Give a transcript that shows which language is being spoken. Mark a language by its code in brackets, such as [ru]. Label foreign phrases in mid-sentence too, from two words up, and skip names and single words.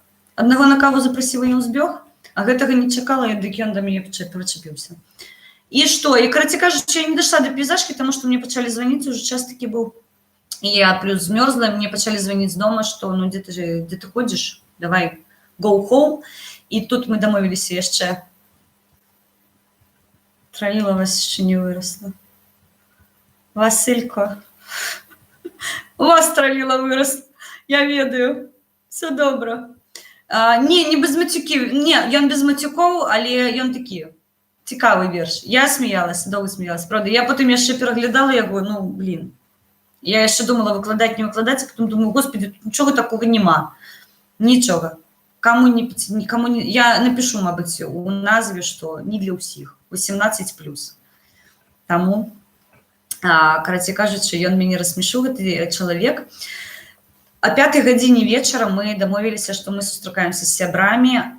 [be] Аднаго на каву запрасіла, ён збег, а гэтага не чакала, дык ён да мяне прычапіўся. І што? І, карацей кажучы, я не дайшла да пейзажкі, таму што мне пачалі званіць, уже час такі быў. І я плюс змёрзла, мне пачалі званіць з дома, што ну дзе ты ходзіш? Давай, [en] go home. [be] І тут мы дамовіліся яшчэ. Траліла вас яшчэ не вырасла. Василько. У вас траліла вырасла. Я ведаю. Все добра. Не без мацюків. Не, ён без мацюкоў, але ён такі цікавы верш. Я сміялася, доўга сміялася. Правда, я потым яшчэ пераглядала яго, ну, блин. Я яшчэ думала выкладаць, не выкладаць, [ru] а потом думаю: господи, [be] тут нічога такога нема. Нічога. [ru] Никому не... [be] Я напишу, мабыць, у назве, што не для ўсіх. 18+. Таму, карацей кажучы, ён мяне рассмешыў, гэты чалавек. О 5 гадзіне вечара мы дамовіліся, што мы сустракаемся з сябрамі.